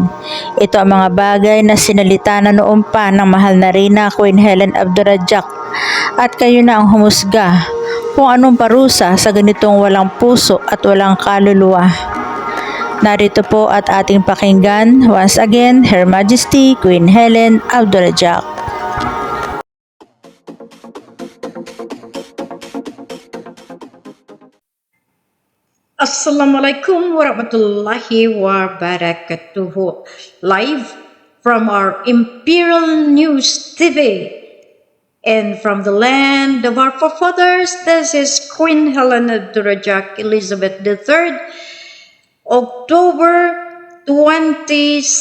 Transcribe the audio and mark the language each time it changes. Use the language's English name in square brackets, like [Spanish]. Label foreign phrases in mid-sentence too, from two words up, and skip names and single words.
[Filipino] Ito ang mga bagay na sinalita na noon pa ng mahal na Reyna, Queen Helen Abdurrahjak, at kayo na ang humusga kung anong parusa sa ganitong walang puso at walang kaluluwa. Narito po at ating pakinggan [English] once again, Her Majesty [Filipino] Queen Helen Abdurrahjak. [Arabic] السلام عليكم ورحمة الله وبركاته. [English] Live from our Imperial News TV and from the land of our forefathers, this is Queen Helen Abdurrahjak Elizabeth III, October 26,